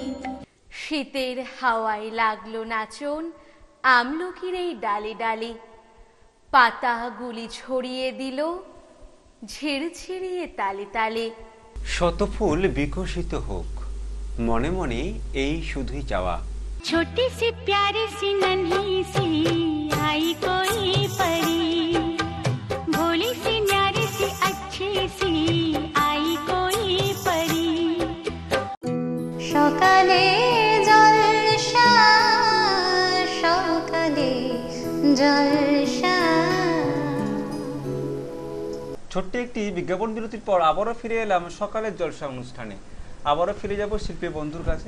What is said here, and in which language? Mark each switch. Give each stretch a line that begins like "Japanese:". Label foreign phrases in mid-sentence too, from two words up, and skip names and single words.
Bangla: শীতের হাওয়ায় লাগলো নাচন আমলকির এই ডালে ডালে, পাতাগুলি ছড়িয়ে দিল ঝিরঝিরিয়ে তালে তালে। শত ফুল বিকশিত হোক, মনে মনে এই শুধুই চাওয়া।
Hindi: छोटी सी प्यारी सी नन्ही सी आई कोई परी, भोली सी न्यारी सी अच्छी सी आई कोई परी।
Bangla: সকালে জলসা, সকালে জলসা। ছোট্ট একটি বিজ্ঞাপন বিরতির পর আবারও ফিরে এলাম সকালের জলসা অনুষ্ঠানে। আবারও ফিরে যাব শিল্পী বন্ধুর কাছে।